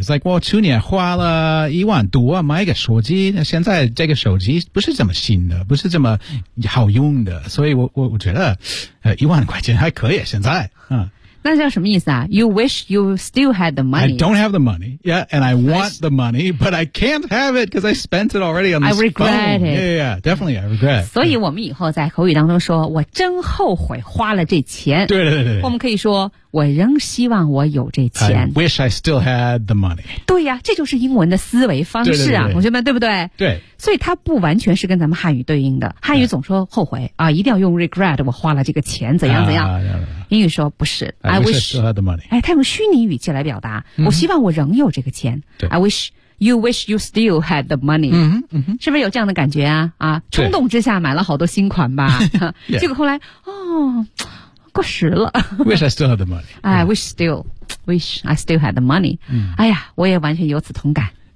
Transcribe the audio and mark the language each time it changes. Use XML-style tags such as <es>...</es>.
<en>It's like,</en> <zh>我去年花了10000多买个手机，现在这个手机不是这么新的，不是这么好用的，所以我觉得，10000块钱还可以现在，嗯。那叫什么意思啊</zh> <en>？You wish you still had the money. I don't have the money. Yeah, and I want the money, but I can't have it because I spent it already on this phone. I regret it. Yeah, definitely, I regret.</en> <zh>所以我们以后在口语当中说，我真后悔花了这钱。对对对对。我们可以说，我仍希望我有这钱。</zh> <en>I wish I still had the money.</en> <zh>对呀、啊，这就是英文的思维方式啊，对对对同学们，对不对？对。所以它不完全是跟咱们汉语对应的。汉语总说后悔、yeah. 啊，一定要用 regret， 我花了这个钱，怎样怎样。英语说不是</zh> <en>I wish I still had the money.</en> <zh>哎，他用虚拟语气来表达、 mm-hmm. 我希望我仍有这个钱。对</zh> <en>I wish you wish you still had the money. Mm-hmm, mm-hmm.</en> <zh>是不是有这样的感觉啊啊冲动之下买了好多新款吧。</zh> <en>yeah.</en> <zh>结果后来哦过时了。</zh> <en>wish I still had the money.、 Yeah. I wish I still had the money.、 Mm-hmm.</en> <zh>哎呀我也完全有此同感。</zh>